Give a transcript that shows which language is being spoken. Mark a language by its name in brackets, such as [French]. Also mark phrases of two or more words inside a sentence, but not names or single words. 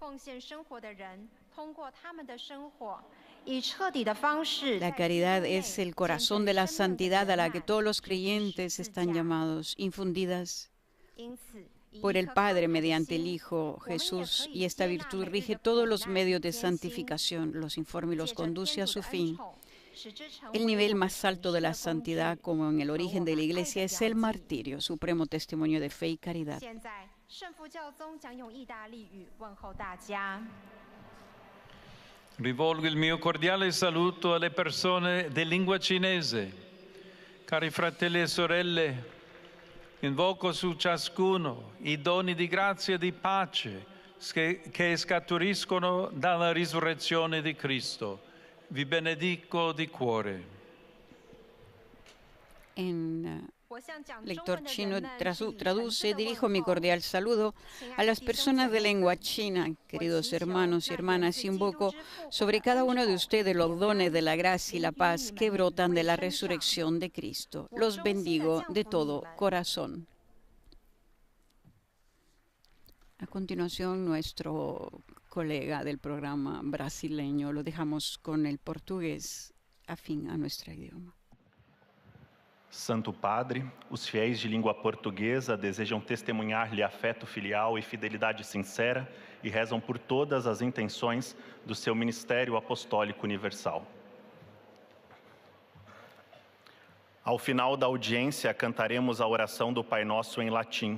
[Spanish] La caridad es el corazón de la santidad a la que todos los creyentes están llamados, infundidas por el Padre mediante el Hijo Jesús, y esta virtud rige todos los medios de santificación, los informa y los conduce a su fin. El nivel más alto de la santidad, como en el origen de la Iglesia, es el martirio, supremo testimonio de fe y caridad. [Italian] Rivolgo il mio cordiale saluto alle persone di lingua cinese. Cari fratelli e sorelle, invoco su ciascuno i doni di grazia e di pace che scaturiscono dalla risurrezione di Cristo. Vi benedico di cuore. [Spanish] Lector chino traduce: dirijo mi cordial saludo a las personas de lengua china, queridos hermanos y hermanas, y invoco sobre cada uno de ustedes los dones de la gracia y la paz que brotan de la resurrección de Cristo. Los bendigo de todo corazón. A continuación, nuestro colega del programa brasileño, lo dejamos con el portugués afín a nuestro idioma. [Portuguese] Santo Padre, os fiéis de língua portuguesa desejam testemunhar-lhe afeto filial e fidelidade sincera e rezam por todas as intenções do seu ministério apostólico universal. Ao final da audiência, cantaremos a oração do Pai Nosso em latim.